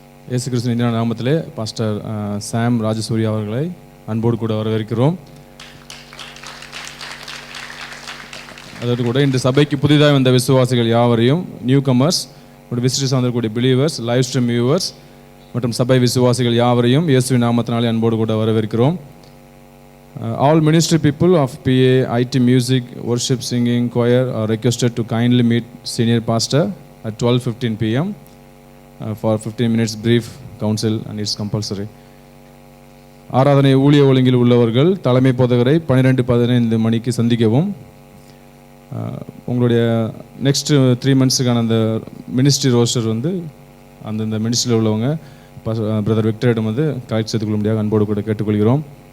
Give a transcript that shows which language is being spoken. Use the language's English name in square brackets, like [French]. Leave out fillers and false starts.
[Tamil] இயேசு கிறிஸ்துவின் இனிய நாமத்திலே பாஸ்டர் சாம் ராஜசூரி அவர்களை அன்போடு கூட வரவேற்கிறோம். அதோடு கூட இந்த சபைக்கு புதிதாக வந்த விசுவாசிகள் யாவரையும், நியூ கமர்ஸ் மற்றும் விசிட்டர்ஸ் வந்திருக்கக்கூடிய பிலீவர்ஸ், லைவ் ஸ்ட்ரீம் வியூவர்ஸ் மற்றும் சபை விசுவாசிகள் யாவரையும் இயேசுவின் நாமத்தினாலே அன்போடு கூட வரவேற்கிறோம். [English] All ministry people of PA, IT, music, worship, singing, choir are requested to kindly meet senior pastor at 12:15 p.m. For 15 minutes brief counsel and it's compulsory. [Tamil] ஆராதனை ஊழிய ஒழுங்கில் உள்ளவர்கள் தலைமை போதகரை 12:15 மணிக்கு சந்திக்கவும். உங்களுடைய நெக்ஸ்ட் 3 மந்த்ஸுக்கான அந்த மினிஸ்ட்ரி ரோஸ்டர் அந்தந்த மினிஸ்ட்ரியில் உள்ளவங்க பிரதர் விக்டரிடம் கலெக்ட் செய்து கொள்ள முடியாது அன்போடு கூட கேட்டுக்கொள்கிறோம்.